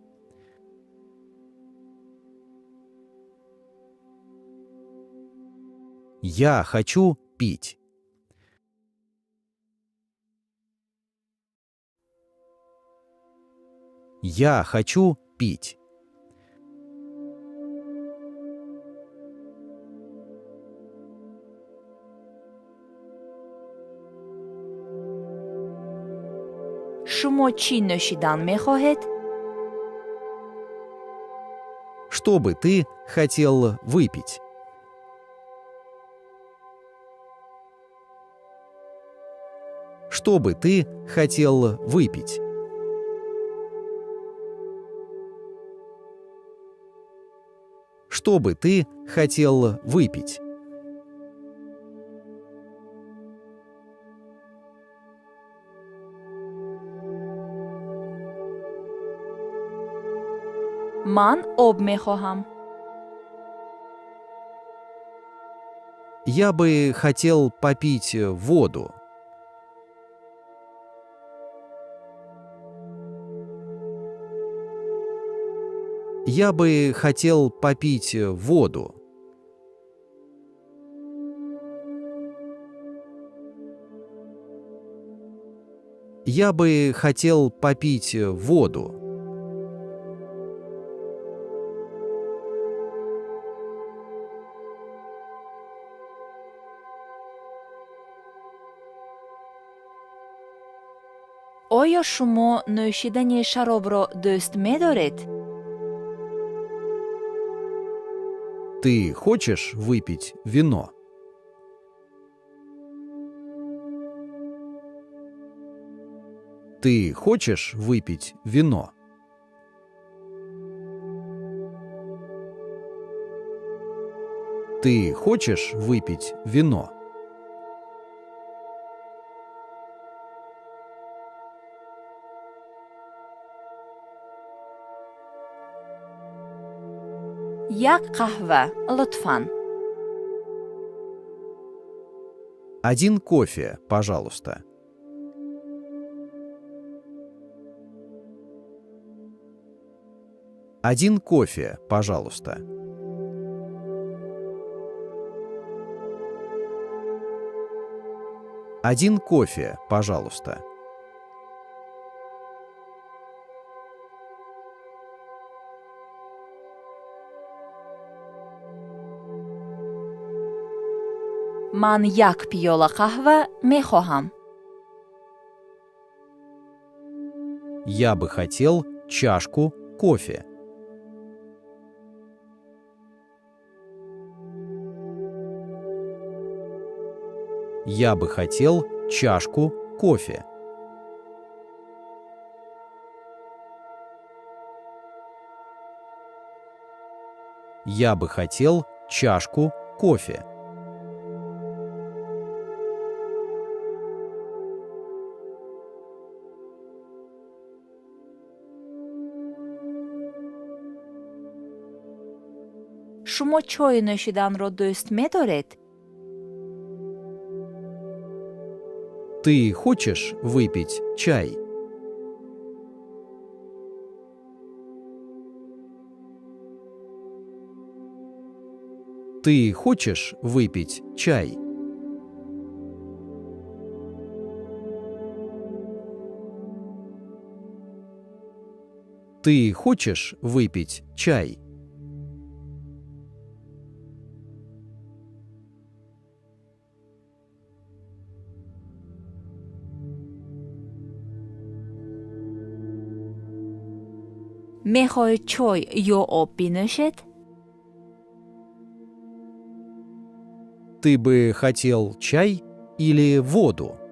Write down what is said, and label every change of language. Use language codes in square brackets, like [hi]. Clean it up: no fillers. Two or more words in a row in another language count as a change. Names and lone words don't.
[ru] Я хочу пить. Я хочу пить. [tg] шумо чӣ нӯшидан мехоҳед? [ru] Что бы ты хотел выпить? Что бы ты хотел выпить? Что бы ты хотел выпить? [tg] ман об мехоҳам. [ru] Я бы хотел попить воду. Я бы хотел попить воду. Я бы хотел попить воду. [tg] оё шумо нӯшидани шаробро дӯст медоред? [ru] Ты хочешь выпить вино? Ты хочешь выпить вино? Ты хочешь выпить вино? [tg] як қаҳва лутфан. [ru] Один кофе, пожалуйста. Один кофе, пожалуйста. Один кофе, пожалуйста. [tg] ман як пиёла қаҳва мехоҳам. [ru] Я бы хотел чашку кофе. Я бы хотел чашку кофе. Я бы хотел чашку кофе. [tg] шумо чой нӯшиданро дӯст медоред? [ru] Ты хочешь выпить чай? Ты хочешь выпить чай? Ты хочешь выпить чай? [tg] мехоҳед чой ё об бинӯшед? [ru] Ты бы хотел чай или воду?